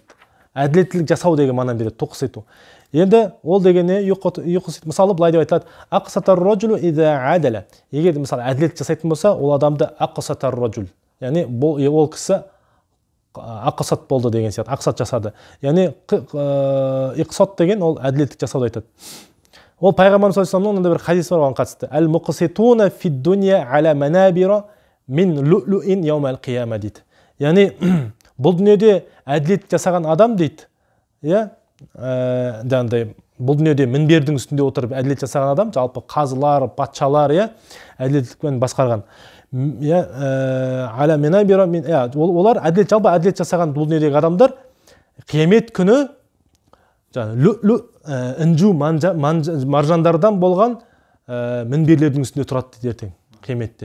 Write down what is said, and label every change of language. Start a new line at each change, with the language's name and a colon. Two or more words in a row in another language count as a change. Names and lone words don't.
Kazakh: Әділеттілік жасау деген мағынаны береді, туқситу. Енді ол дегені мысалы былай деп айтылады.
Arabic: أقسط الرجل إذا عدل.
Kazakh: Егер де мысалы әділет жасайтын болса, ол адамды
Arabic: أقسط الرجل.
Kazakh: Яғни ол кісі ақсат болды деген сияқты, ақсат жасады. Яғни иқсат деген ол әділеттік жасауды айтады. Ол пайғамбар
Arabic: صلى الله عليه وسلم
Kazakh: бір хадис бар оған қатысты.
Arabic: المقسطون في الدنيا على منابر من لؤلؤ يوم القيامة дейді.
Kazakh: Яғни бұл дүниеде әділет жасаған адам дейді. Иә? Бұл дүниеде мінбердің үстінде отырып әділет жасаған адам, жалпы қазылар, патшалар, иә, әділеттікпен басқарған.
Arabic: على منابر من,
Kazakh: олар әділет, жалпы әділет жасаған бұл дүниедегі адамдар қиямет күні інжу маржандардан болған мінберлердің үстінде тұрады дейді ертең қияметте.